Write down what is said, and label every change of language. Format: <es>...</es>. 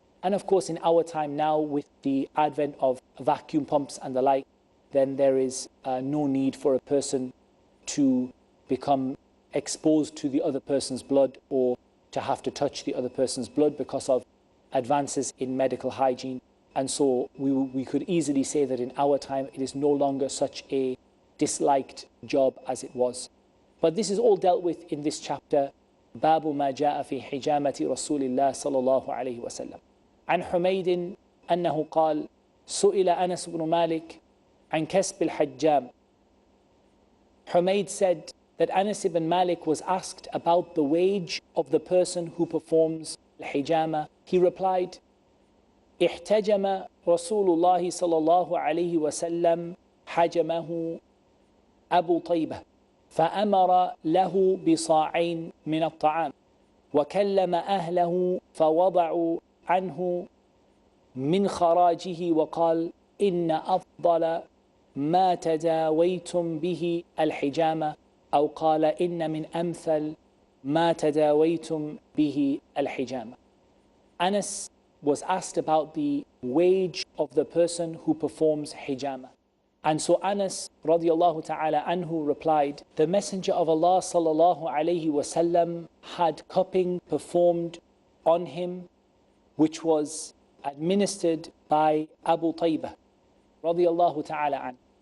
<en>And of course, in our time now, with the advent of vacuum pumps and the like, then there is no need for a person to become exposed to the other person's blood or to have to touch the other person's blood because of advances in medical hygiene. And so we could easily say that in our time it is no longer such a disliked job as it was. But this is all dealt with in this chapter,</en> <ar>باب ما جاء في حجامة رسول الله صلى الله عليه وسلم. عن حميد أنه قال سئل أنس بن مالك عن كسب الحجام.</ar> <en>Humayd said that Anas ibn Malik was asked about the wage of the person who performs al-hijama. He replied,</en> <ar>احتجم رسول الله صلى الله عليه وسلم حجمه أبو طيبة فأمر له بصاعين من الطعام وكلم أهله فوضعوا عنه من خراجه وقال إن أفضل ما تداويتم به الحجامة أو قال إن من أمثل ما تداويتم به الحجامة.</ar> <en>Anas was asked about the wage of the person who performs hijama. And so Anas radiallahu ta'ala anhu replied, the Messenger of Allah sallallahu alayhi wasallam had cupping performed on him, which was administered by Abu Taybah radiallahu ta'ala anhu.</en>